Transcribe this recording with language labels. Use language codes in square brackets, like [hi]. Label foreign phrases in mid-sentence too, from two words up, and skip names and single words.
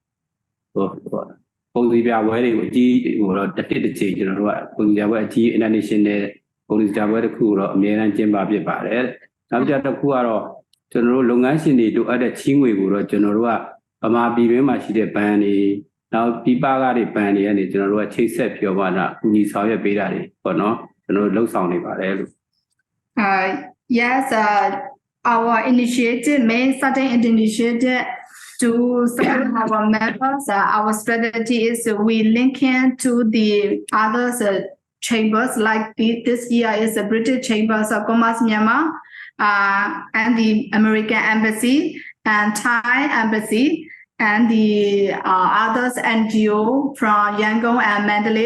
[my] ပုံစည်းပြပွဲတွေကိုအကြီးဟိုတော့တစ်ချိန်ကျွန်တော်တို့ကပုံစည်းပြပွဲအကြီး international ပုံစည်းပြပွဲတစ်ခုတော့အများအားကျင်းပဖြစ်ပါတယ်နောက်ကြတစ်ခုကတော့ကျွန်တော်တို့လုပ်ငန်းရှင်တွေတို့အဲ့တဲ့ချင်းငွေကိုတော့ကျွန်တော်တို့ကဗမာပြည်တွင်းမှာရှိတဲ့ဘဏ်တွေနောက်ပြည်ပကတွေဘဏ်တွေကနေကျွန်တော်တို့ကချိတ်ဆက်ပြောပါတာအညီဆောင်ရွက်ပေးတာတွေပေါ့နော်ကျွန်တော်တို့လှုပ်ဆောင်နေပါတယ်လို့ [en] Yes, our initiative, main certain initiative to support our members. Our strategy is we link in to the others chambers, like this year is the British Chambers of Commerce Myanmar, and the American Embassy and Thai Embassy, and the others NGO from Yangon and Mandalay.